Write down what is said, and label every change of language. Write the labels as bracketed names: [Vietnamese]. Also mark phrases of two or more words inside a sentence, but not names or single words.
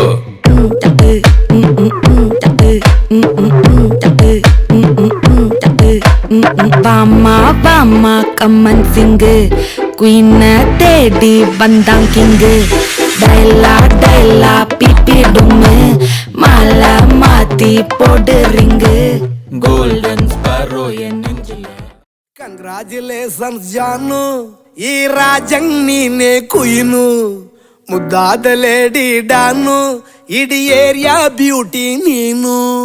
[Tamil] வாமா வாமா கம்மன் சிங்கு குயின தேடி வந்தான் கிங்கு டைலா டைலா பிபி டும்மு மாலா மாத்தி போடு ரிங்கு [English] golden sparrow [Tamil] என் நெஞ்சில [Kannada] ಕಂಗ್ರಾಚುಲೇಷನ್ಸ್ ಜಾನು ಈ ರಾಜಂಗ್ ನೀನೆ ಕುಯ್ನು ಮುದ್ದಾದ [English] lady don [Kannada] ಇಡೀ [English] area beauty [Kannada] ನೀನು